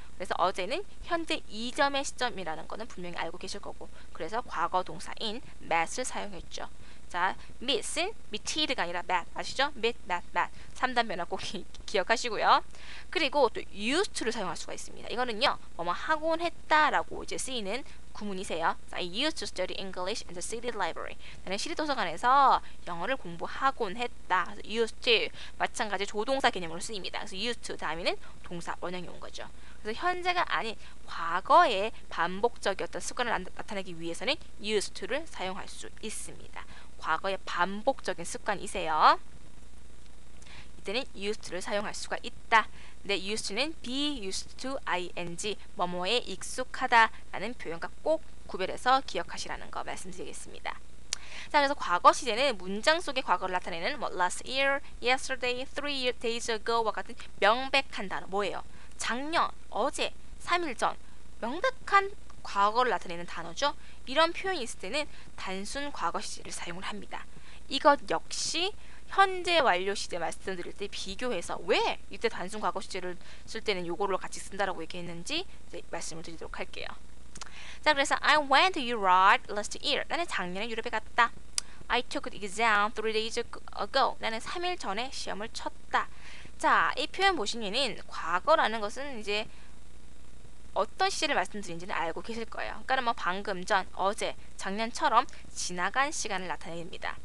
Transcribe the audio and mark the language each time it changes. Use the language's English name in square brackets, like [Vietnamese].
[Korean] 그래서 어제는 현재 2점의 시점이라는 거는 분명히 알고 계실 거고, 그래서 과거 동사인 met을 사용했죠. 자, meet은 meeted가 아니라 met 아시죠? meet, met, met 3단 변화 꼭 기억하시고요. 그리고 또 used to를 사용할 수가 있습니다. 이거는요, 뭐뭐 하곤 했다라고 이제 쓰이는 구문이세요. [English] I used to study English in the city library. [Korean] 나는 시립 도서관에서 영어를 공부하곤 했다. 그래서 used to 마찬가지 조동사 개념으로 쓰입니다. 그래서 used to 다음에는 동사 원형이 온 거죠. 그래서 현재가 아닌 과거의 반복적이었던 습관을 나타내기 위해서는 used to를 사용할 수 있습니다. 과거의 반복적인 습관이세요. 이때는 used to를 사용할 수가 있다. 근데 used는 be used to ing 뭐뭐에 익숙하다 라는 표현과 꼭 구별해서 기억하시라는 거 말씀드리겠습니다. 자, 그래서 과거 시제는 문장 속의 과거를 나타내는 뭐 last year, yesterday, 3 days ago와 같은 명백한 단어 뭐예요? 작년, 어제, 3일 전 명백한 과거를 나타내는 단어죠. 이런 표현이 있을 때는 단순 과거 시제를 사용을 합니다. 이것 역시 현재 완료 시제 말씀드릴 때 비교해서 왜 이때 단순 과거 시제를 쓸 때는 요거를 같이 쓴다라고 얘기했는지 이제 말씀을 드리도록 할게요. 자, 그래서 [English] I went to Europe last year. [Korean] 나는 작년에 유럽에 갔다. [English] I took the exam 3 days ago. [Korean] 나는 3일 전에 시험을 쳤다. 자, 이 표현 보시면은 과거라는 것은 이제 어떤 시제를 말씀드린지는 알고 계실 거예요. 그러니까 뭐 방금 전, 어제, 작년처럼 지나간 시간을 나타냅니다.